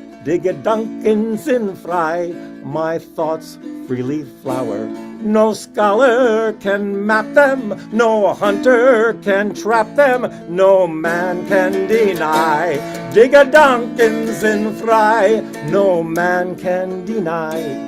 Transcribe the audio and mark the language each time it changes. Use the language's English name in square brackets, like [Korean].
[German] Die Gedanken sind frei, [English] my thoughts freely flower. No scholar can map them, no hunter can trap them, no man can deny. [German] Die Gedanken sind frei, [English] no man can deny.